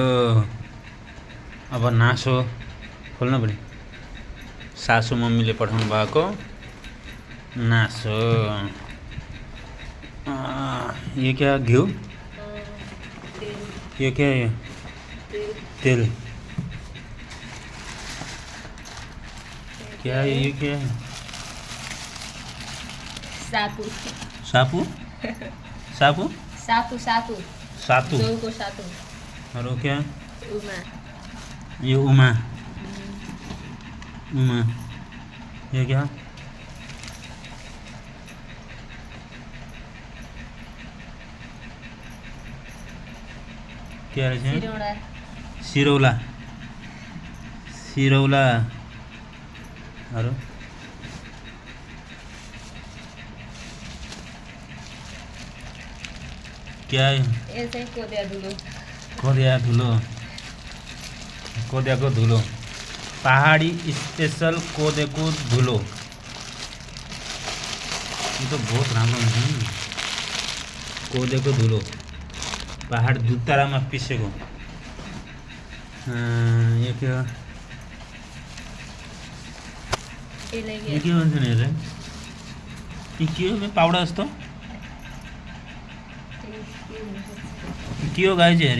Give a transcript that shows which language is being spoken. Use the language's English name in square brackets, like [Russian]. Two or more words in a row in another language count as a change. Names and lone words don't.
[Nepali] अब नासो खोल्न पर्ने। सासु मम्मीले पठाउनु भएको नासो। यो क्या घिउ? यो क्या यो? तेल। [Hindi] क्या ये क्या है? [Nepali] सातु। सापू? सापू? सातु सातु। सातू। जौको सातु। [Hindi] और वो क्या? [Nepali] उमा। [Hindi] ये उमा। उमा। ये क्या? क्या है? [Nepali] सिरौला। सिरौला। सिरौला। [Hindi] और क्या है? [Nepali] ये चाहिँ कोदिया धुलो। कोदिया धुलो। कोदियाको धुलो। पहाडी स्पेशल कोदियाको धुलो। [Hindi] ये तो बहुत [Nepali] राम्रो हुन्छ नि। कोदियाको धुलो। पहाड दुतारामा पिसेको। यो के हो? यो के भन्छ नि हेर? यो के हो? पाउडर जस्तो? के हो गाई चाहिँ हेर?